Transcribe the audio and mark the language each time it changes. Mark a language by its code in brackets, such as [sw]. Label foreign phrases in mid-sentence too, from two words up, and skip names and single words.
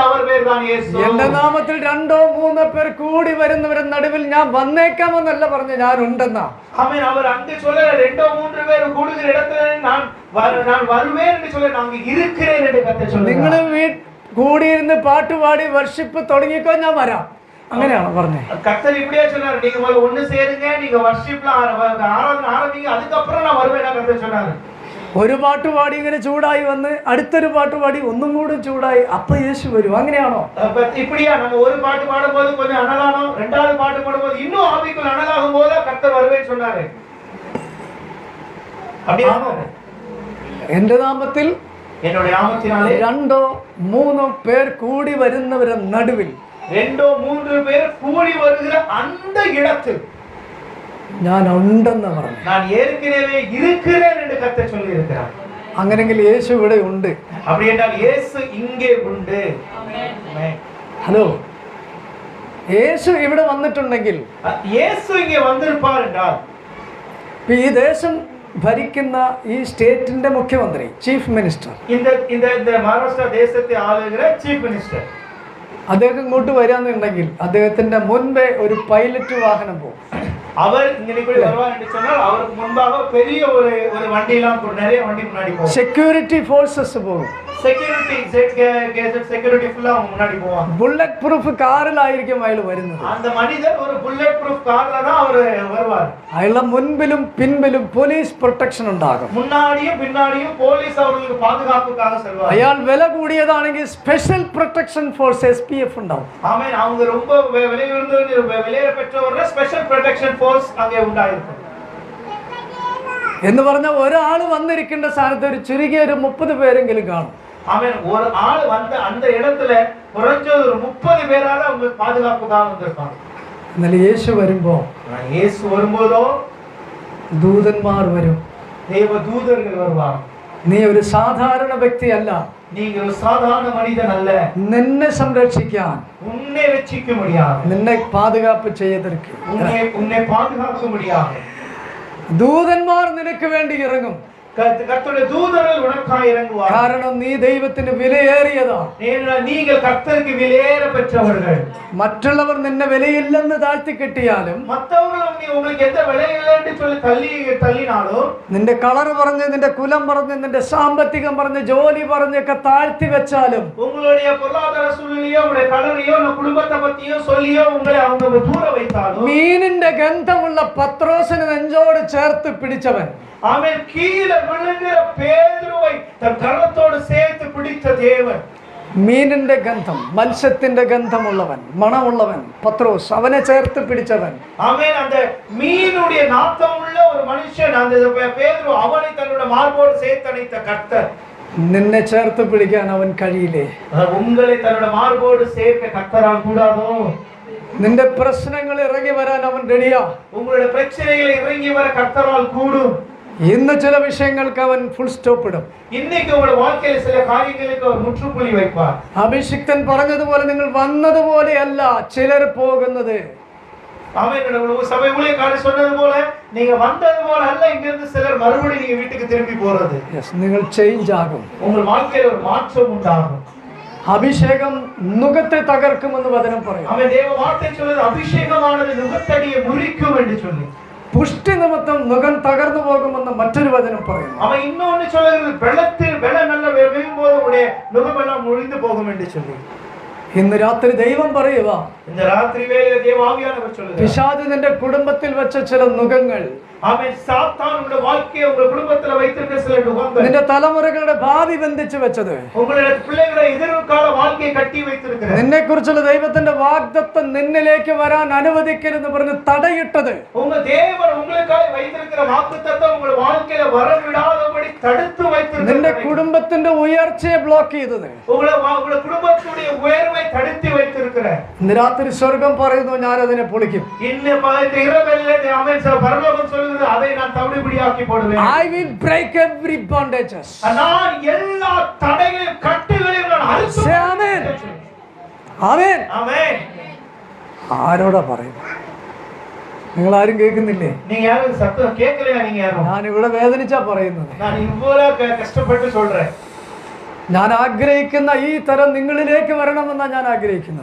[ml] அவர் പേരാണ് യേശു. എന്റെ നാമത്തിൽ 2-3 പേർ കൂടി വരുന്നവരുടെ നടുവിൽ ഞാൻ വന്നേക്കാമെന്നല്ല പറഞ്ഞു, ഞാൻ ഉണ്ടെന്നാ. അവൻ അവർ അങ്ക് [ta] சொல்ல [ml] 2-3 പേർ കൂടുന്ന [ta] இடத்துல நான் வருவேன் என்று சொல்ல நான் இருக்கிறேன் என்று கர்த்தர் சொல்றார். [ml] നിങ്ങൾ കൂടിയിരുന്ന് പാട്ടുപാടി വർഷിപ്പ് തുടങ്ങിക്കോ, ഞാൻ വരാം. അങ്ങനെയാണോ പറഞ്ഞേ? [ta] கர்த்தர் இப்படியே சொன்னாரு, நீங்க முதல்ல ஒண்ணு சேருங்க, நீங்க வர்ஷிப்ல ஆராதனை ஆரம்பிங்க, அதுக்கப்புறம் நான் வருவேன் கர்த்தர் சொன்னாரு. [ml] ഒരു പാട്ടുപാടി ഇങ്ങനെ ചൂടായി വന്ന് അടുത്തൊരു പാട്ടുപാടി ഒന്നും കൂടി ചൂടായി, അപ്പൊ യേശു വരും. അങ്ങനെയാണോ? [ta] இப்படியா நம்ம ஒரு பாட்டு பாடும்போது கொஞ்சம் அனலானோம், ரெண்டாவது பாட்டு பாடும்போது இன்னும் ஆவிக்குள் அனலாகும் போது கர்த்தர் வருவேன்னு சொன்னாரு. அப்படியானோ? [ml] എന്റെ നാമത്തിൽ [ta] என்னுடைய நாமத்தினாலே [ml] 2-3 പേർ കൂടി വരുന്നവരുടെ നടുവിൽ 2-3 പേർ കൂടി [ta] വരുகிற அந்த இடத்தில் [ml] ഞാൻ ഉണ്ടെന്ന് പറഞ്ഞു. [ta] நான் ஏற்கனவே இருக்கிறேன் என்று கர்த்தர் சொல்லி இருக்கிறார். [ml] അങ്ങനെങ്കിൽ യേശു ഇവിടെ ഉണ്ട്. [ta] அப்படி என்றால் இயேசு இங்கே உண்டு. ஆமென். [ml] ഹലോ, യേശു ഇവിടെ വന്നിട്ടുണ്ടെങ്കിൽ [ta] இயேசு இங்கே வந்திருப்பார் என்றால் [ml] ഈ ദേശം ഭരിക്കുന്ന ഈ സ്റ്റേറ്റിന്റെ മുഖ്യമന്ത്രി, [en] chief minister, [ml] இந்த மகாരാഷ്ട്ര ദേശത്തെ ആളുകളുടെ [en] chief minister [ml] അദ്ദേഹം ഇങ്ങോട്ട് വരാന്നുണ്ടെങ്കിൽ അദ്ദേഹത്തിന്റെ മുൻപേ ഒരു പൈലറ്റ് വാഹനം പോകും. [ta] அவர் இங்கே வருவார் என்று சொன்னால் அவருக்கு முன்பாக பெரிய ஒரு வண்டியெல்லாம் நிறைய வண்டி முன்னாடி போகும். [en] security forces [ta] போகும். செக்யூரிட்டி ஃபுல்லா அவங்க முன்னாடி போவாங்க. [en] bullet proof [ml] காரில் ஆയിരിക്കും അയാൾ വരുന്നത്. [ta] அந்த மனிதர் ஒரு [en] bullet proof [ta] கார்ல தான் அவர் வருவார். [ml] അയാളുടെ മുൻപിലും പിൻപിലും പോലീസ് പ്രൊട്ടക്ഷൻ ഉണ്ടാകും. [ta] முன்னாடியும் பின்னாடியும் போலீஸ் அவர்களுக்கு பாதுகாப்புக்காக செல்வார். [ml] അയാൾ വില കൂടിയതാണെങ്കിൽ [en] special protection force [ml] SPF ഉണ്ടാവും. [ta] ஆமென். அவங்க ரொம்ப விலை உயர்ந்த விலையை பெற்றவர்கள் [en] special protection force [ta] அங்கே ഉണ്ടായിരിക്കും. [ml] എന്ന് പറഞ്ഞാൽ ഒരാൾ വന്നിരിക്കേണ്ട സ്ഥാനത്ത് ഒരു ചുരുങ്ങിയ ഒരു 30 പേരെങ്കിലും കാണും. [ta] ஆமென். ஒரு ஆள் வந்து அந்த இடத்துல குறைஞ்சது ஒரு 30 பேரால அவங்க பாதுகாப்புக்காக வந்திருப்பாங்க. [ml] എന്നാൽ യേശു വരുമ്പോൾ [ta] வரும்போதோ [ml] ദൂതന്മാർ വരും. [ta] தேவ தூதர்கள் வருவாங்க. [ml] നീ ഒരു സാധാരണ വ്യക്തിയല്ല. [ta] நீங்க ஒரு சாதாரண மனிதன் அல்ல. [ml] നിന്നെ സംരക്ഷിക്കാൻ, [ta] உன்னை ரட்சிக்க முடியாது, [ml] നിന്നെ പാதுகாப்பு ചെയ്തിരിക്കും, [ta] உன்னை பாதுகாக்க முடியாது. [ml] ദൂതന്മാർ നിനക്ക് വേണ്ടി ഇറങ്ങും. [ta] கர்த்தருடைய தூதர்கள் உனக்காய் இறங்குவார்கள். [ml] കാരണം നീ ദൈവത്തിന് വിലയേറിയതാണ്. [ta] நீங்கள் கர்த்தருக்கு விலையேற பெற்றவர்கள். [ml] മറ്റുള്ളവർ നിന്നെ വിലയില്ലെന്ന് താഴ്ത്തി കെട്ടിയാലും, [ta] மற்றவர்கள் உங்களுக்கு எந்த விலையில்லை என்று சொல்லி தள்ளினாலும், [ml] നിന്റെ കളർ പറഞ്ഞ്, നിന്റെ കുലം പറഞ്ഞ്, നിന്റെ സാമ്പത്തികം പറഞ്ഞ്, ജോലി പറഞ്ഞൊക്കെ താഴ്ത്തി വെച്ചാലും, [ta] உங்களுடைய பொருளாதார சூழ்நிலையோ உங்களுடைய கலரையோ குடும்பத்தை பத்தியோ சொல்லியோ உங்களை அவங்க தூர வைத்தாலும், [ml] മീനിന്റെ ഗന്ധമുള്ള പത്രോസിനെ നെഞ്ചോട് ചേർത്ത് പിടിച്ചവൻ, [ta] ஆமென், கீழே விழுகிற பேதுருவை தன் கரத்தோடு சேர்த்து பிடித்த தேவன், [ml] മീനിന്റെ ഗന്ധം, മത്സ്യത്തിന്റെ ഗന്ധമുള്ളവൻ, മണമുള്ളവൻ പത്രോസ്, അവനെ ചേർത്ത് പിടിച്ചവൻ. [ta] ஆமென். அந்த மீனுடைய நாத்தம் உள்ள ஒரு மனுஷன் அந்த பேதுரு, அவனை தன்னோட மார்போடு சேர்த்தணைத்த கர்த்தர். [ml] നിന്നെ ചേർത്ത് പിടിക്കാൻ അവൻ കഴിയില്ലേ? [ta] உங்களை தன்னோட மார்போடு சேர்க்க கர்த்தரால் கூடாதோ? [ml] നിന്റെ പ്രശ്നങ്ങൾ ഇറങ്ങി വരാൻ അവൻ റെഡിയാ. [ta] உங்களுடைய பிரச்சனைகளை இறங்கி வர கர்த்தரால் கூடும். [ml] ഇന്ന് ചില വിഷയങ്ങൾക്ക് അവൻ [en] full stop [ml] ഇടും. [ta] இன்னைக்கு உங்க வாழ்க்கையில சில காரியங்களுக்கு அவர் முற்றுப்புள்ளி வைப்பார். [ml] അഭിഷിക്തൻ പറഞ്ഞതുപോലെ നിങ്ങൾ വന്നതുപോലെയല്ല ചിലർ പോകുന്നത്. [ta] ஆமென். சபை ஊழியக்காரர் சொன்னது போல நீங்க வந்தது போல அல்ல, இங்க இருந்து சிலர் மறுபடியும் நீங்க வீட்டுக்கு திரும்பி போறது. [ml] നിങ്ങൾ ചേഞ്ച് ആകും. [ta] உங்கள் வாழ்க்கையில ஒரு மாற்றம் உண்டாகும். [ml] അഭിഷേകം നുകത്തെ തകർക്കുമെന്ന് വചനം പറയും. [ta] அவன் தேவ வார்த்தை சொல்றது அபிஷேகமானது நுகத்தடியை முறிக்கும் என்று சொல்லி, [ml] പുഷ്ടി നിമിത്തം നുകം തകർന്നു പോകുമെന്ന് മറ്റൊരു വചനം പറയും. [ta] அவன் இன்னொன்னு சொல்றது வெள்ளம் நல்ல வெகும்போது உடைய நுகமெல்லாம் முறிந்து போகும் என்று சொல்லி. [ml] ഇന്ന് രാത്രി ദൈവം പറയുക, [ta] இந்த ராத்திரி வேளையில தேவ ஆவியானவர் சொல்லுகிறார், [ml] പിശാച് നിന്റെ കുടുംബത്തിൽ വെച്ച ചില നുകങ്ങൾ, [ta] அவன் சாத்தான் உங்களுடைய வாழ்க்கையை உங்க குடும்பத்துல வைத்திருக்கிற சில நுகங்கள், [ml] നിന്റെ തലമുറകളുടെ ഭാവി ബന്ധിച്ചു വെച്ചത്, [ta] உங்களுடைய பிள்ளைகளை எதிர்கால வாழ்க்கையை கட்டி வைத்திருக்கிறது, [ml] നിന്നെ കുറിച്ചുള്ള ദൈവത്തിന്റെ വാഗ്ദത്തം നിന്നിലേക്ക് വരാൻ അനുവദിക്കരുതെന്ന് പറഞ്ഞ് തടയിട്ടത്, [ta] உங்க தேவன் உங்களுக்காக வைத்திருக்கிற வாக்குத்தத்தம் உங்க வாழ்க்கையில வர விடாதபடி தடுத்து வைத்திருக்கிறது, [ml] നിന്റെ കുടുംബത്തിന്റെ ഉയർച്ചയെ ബ്ലോക്ക് ചെയ്തത്, [ta] உங்களுடைய குடும்பத்துடைய உயர்வை தடுத்து வைத்திருக்கிற, [ml] ഇന്ന് രാത്രി സ്വർഗം പറയുന്നു, ഞാൻ അതിനെ പൊളിക്കും. [ta] இந்த இரவிலே அவன் பரலோகம் சொல்லுகிறது, அதை நான் தவிடுபடியாக்கி போடுவேன். [en] I will break every bondages. [ta] நான் எல்லா தடைகளையும் கட்டுகளையும் நான் அறுத்து. [ml] ആമേൻ. ആമേൻ. [ta] ஆமென். [ml] ആരോടാ പറയുന്നത്? നിങ്ങൾ ആരും കേൾക്കുന്നില്ലേ? [ta] நீங்க யாரும் சத்தம் கேட்கலையா? நீங்க யாரும்? [ml] ഞാൻ ഇവിടെ വേദനിച്ചാ പറയുന്നത്. [ta] நான் இவ்வளவு கஷ்டப்பட்டு சொல்றேன். [ml] ഞാൻ ആഗ്രഹിക്കുന്ന ഈ തരം നിങ്ങളിലേക്ക് വരണമെന്നാ ഞാൻ ആഗ്രഹിക്കുന്നത്.